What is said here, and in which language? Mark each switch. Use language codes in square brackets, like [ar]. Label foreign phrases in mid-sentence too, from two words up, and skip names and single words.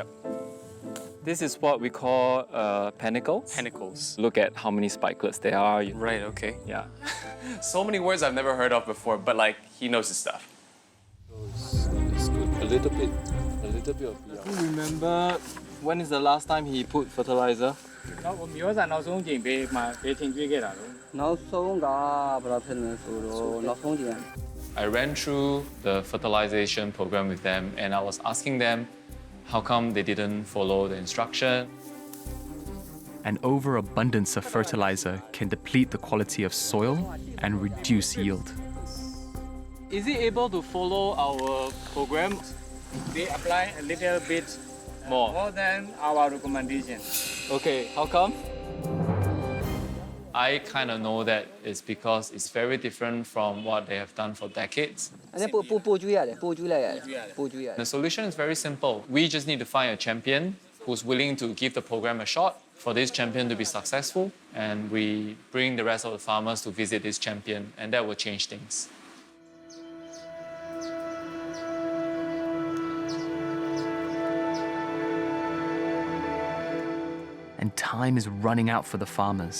[en] This is what we call panicles. Panicles. Look at how many spikelets there are. Right, okay. Yeah. So many words I've never heard of before, but like, he knows his stuff. It's good. A little bit of yeah. Do you remember when is the last time he put fertilizer? [my] မျိုးစားနောက်ဆုံးချိန်ပေးမှာပေးထင်ကျွေးခဲ့တာလို့ နောက်ဆုံးကဘယ်လိုဖြစ်လဲဆိုတော့နောက်ဆုံးချိန် [en] I ran through the fertilization program with them and I was asking them how come they didn't follow the instruction. An overabundance of fertilizer can deplete the quality of soil and reduce yield. Is he able to follow our program? They apply a little bit more than our recommendation. Okay, how come? I kind of know that it's because it's very different from what they have done for decades. [my] အဲ့ဒါပို့ကျွေးရတယ်ပို့ကျွေးလိုက်ရတယ်ပို့ကျွေးရတယ် [en] The solution is very simple. We just need to find a champion who's willing to give the program a shot for this champion to be successful, and we bring the rest of the farmers to visit this champion, and that will change things. And time is running out for the farmers.